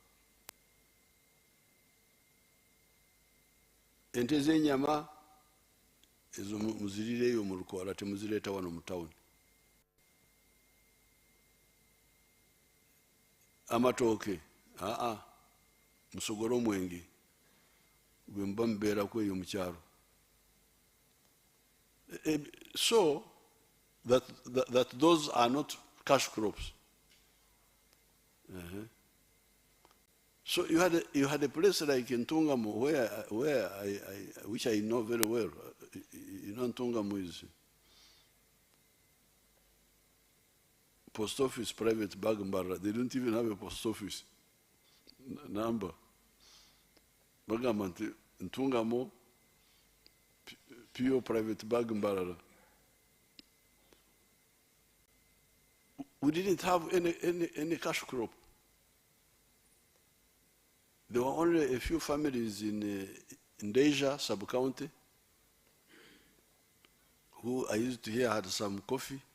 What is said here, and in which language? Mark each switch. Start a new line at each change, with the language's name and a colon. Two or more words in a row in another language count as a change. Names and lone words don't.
Ganda: Ente z'ennyama ezo muzirireeyo mu lukoola, temuzireeta wano mu tawuni. Amatooke musogole omwenge gwe muba mubeerako eyo mu kyalo.
English: So that those are not cash crops. So you had a place like in Ntungamo where which I know very well. You know, Ntungamo is post office, private Bagambara. They don't even have a post office number. Bagambara Ntungamo, pure private Bagambara. We didn't have any cash crop. There were only a few families in Deja, sub-county, who I used to hear had some coffee.